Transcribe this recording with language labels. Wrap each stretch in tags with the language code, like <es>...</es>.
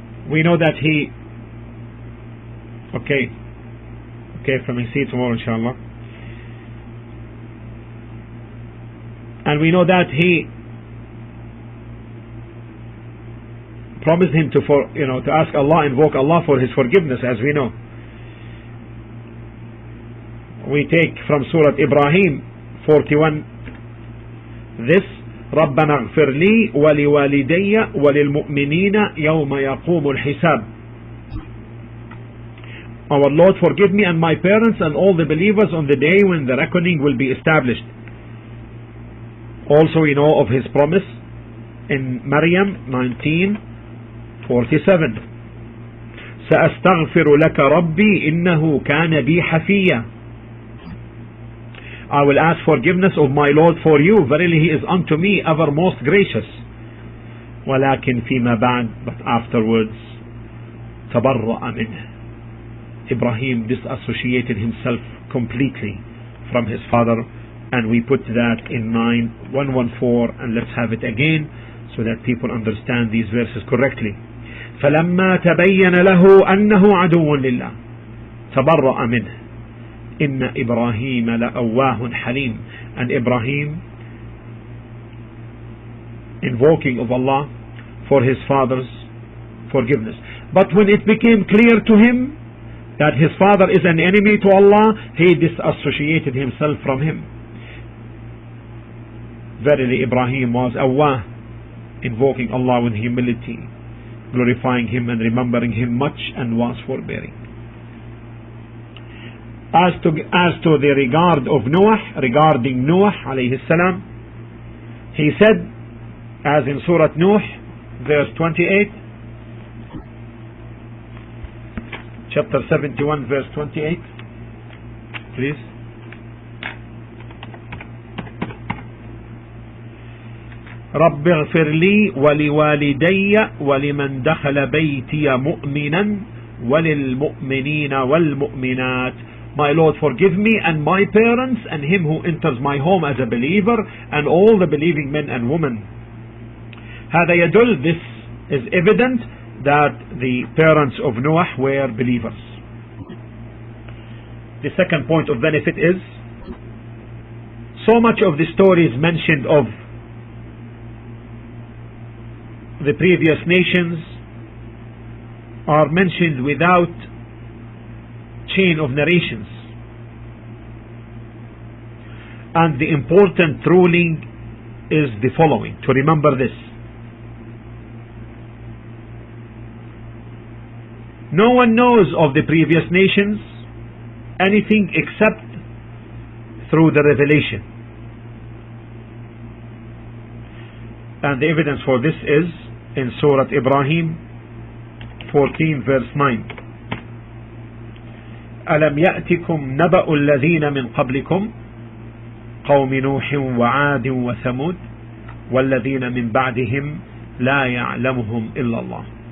<en>we know that he, okay, from see you tomorrow inshallah. And we know that he promised him to ask Allah, invoke Allah for his forgiveness, as we know. We take from Surah Ibrahim 41 this:</en> <ar>رَبَّنَا اغْفِرْ لِي وَلِوَالِدَيَّ وَلِلْمُؤْمِنِينَ يَوْمَ يَقُومُ الْحِسَابِ.</ar> <en>Our Lord, forgive me and my parents and all the believers on the day when the reckoning will be established. Also we know of his promise in Maryam 19:47.</en> <ar>سأستغفر لك ربي إنه كان بي حفيا.</ar> <en>I will ask forgiveness of my Lord for you, verily he is unto me ever most gracious.</en> <ar>ولكن فيما بعد,</ar> <en>but afterwards,</en> <ar>تبرأ منه.</ar> <en>Ibrahim disassociated himself completely from his father, and we put that in 9:114, and let's have it again so that people understand these verses correctly.</en> <ar>فلما تبين له أنه عدو لله تبرأ منه إن إبراهيم لأواه حليم.</ar> <en>And Ibrahim, invoking of Allah for his father's forgiveness. But when it became clear to him that his father is an enemy to Allah, he disassociated himself from him. Verily Ibrahim was awah, invoking Allah with humility, glorifying him and remembering him much, and was forbearing. As to the regard of Noah, regarding Noah alayhi salam, he said, as in Surah Nuh, verse 28, chapter 71, verse 28, please.</en> <ar>رب اغفر لي ولوالدي ولمن دخل بيتي مؤمنا وللمؤمنين والمؤمنات.</ar> <en>My Lord, forgive me and my parents and him who enters my home as a believer and all the believing men and women.</en> <ar>هذا يدل,</ar> <en>this is evident that the parents of Noah were believers. The second point of benefit is, so much of the stories mentioned of the previous nations are mentioned without chain of narrations, and the important ruling is the following, to remember this: no one knows of the previous nations anything except through the revelation, and the evidence for this is in Surah Ibrahim 14 verse 9.</en> <ar>ألم يأتكم نبأ الذين من قبلكم قوم نوح وعاد وثمود والذين من بعدهم لا يعلمهم إلا الله.</ar>